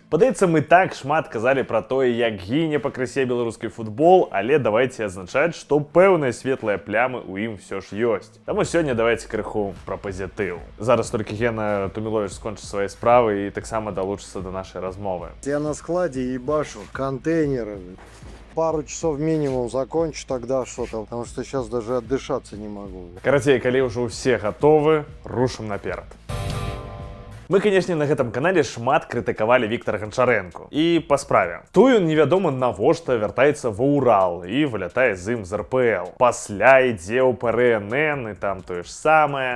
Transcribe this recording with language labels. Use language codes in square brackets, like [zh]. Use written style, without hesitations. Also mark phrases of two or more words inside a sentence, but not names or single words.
[be] Падаецца, мы так шмат казалі пра тое, як гіне пакрысе беларускі футбол, але давайце адзначаць, што пэўныя светлыя плямы ў ім все ж ёсць. Таму сёння давайце крыху пра пазітыў. Зараз толькі Гена Тумілович скончыць свае справы і таксама далучыцца да нашай размовы. [ru] Я на складе ебашу контейнеры. Пару часов минимум закончу тогда что-то, потому что сейчас даже отдышаться не могу. [be] Карацей, калі ўжо ўсе гатовы, рушым наперад. Мы, канешне, на гэтым канале шмат крытыкавалі Віктара Гончарэнку. І па справе. Той ён невядома навошта вяртаецца ва Урал і вылятае з ім з РПЛ. Пасля ідзе ў ПРНН і там тое ж самае.